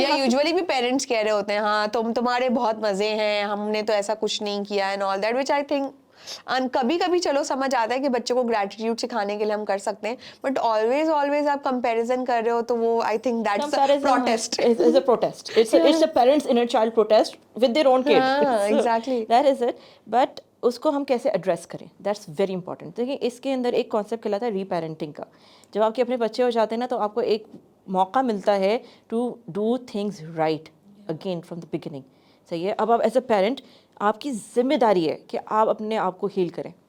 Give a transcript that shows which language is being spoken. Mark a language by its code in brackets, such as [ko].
[ur] یا یوزولی بھی پیرنٹس کہہ رہے ہوتے ہیں ہاں تمہارے بہت مزے ہیں, ہم نے تو ایسا کچھ نہیں کیا [en] and all that, which I think [ur] کبھی کبھی چلو سمجھ آتا ہے کہ بچوں کو گریٹیٹیوڈ سکھانے کے لیے ہم کر سکتے ہیں, بٹ آلویز آپ کمپیریزن کر رہے ہو تو وہ [en] I think that's protest. It's a protest. It's a parent's inner child protest with their own kid. Exactly. That is it. But [ur] اس کو ہم کیسے ایڈریس کریں, [en] That's very important. [ur] دیکھیں اس کے اندر ایک کانسیپٹ کہلاتا ہے ری پیرنٹنگ کا. جب آپ کے اپنے بچے ہو جاتے ہیں نا تو آپ کو ایک موقع ملتا ہے [en] To do things right again from the beginning. [ur] صحیح ہے. اب آپ ایز اے پیرنٹ آپ کی ذمہ داری ہے کہ آپ اپنے آپ کو ہیل کریں.